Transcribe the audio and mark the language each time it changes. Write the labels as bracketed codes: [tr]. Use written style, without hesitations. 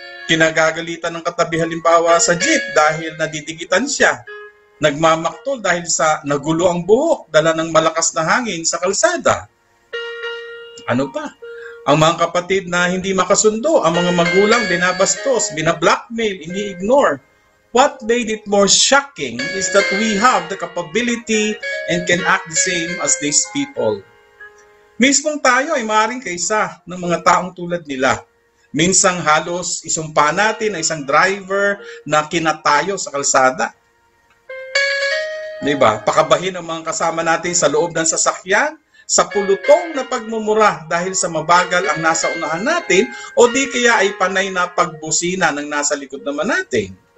[tl] Kinagagalitan ng katabi halimbawa sa jeep dahil nadidigitan siya. Nagmamaktol dahil sa nagulo ang buhok, dala ng malakas na hangin sa kalsada. Ano pa? Ang mga kapatid na hindi makasundo, ang mga magulang binabastos, binablackmail, ini-ignore. [en] What made it more shocking is that we have the capability and can act the same as these people. [tl] Mismong tayo ay maaaring kaisa ng mga taong tulad nila. Minsang halos isumpa natin ang isang driver na kinatayo sa kalsada. Diba? Pakabahin ang mga kasama natin sa loob ng sasakyan, sa pulutong na pagmumura dahil sa mabagal ang nasa unahan natin o di kaya ay panay na pagbusina ng nasa likod naman natin.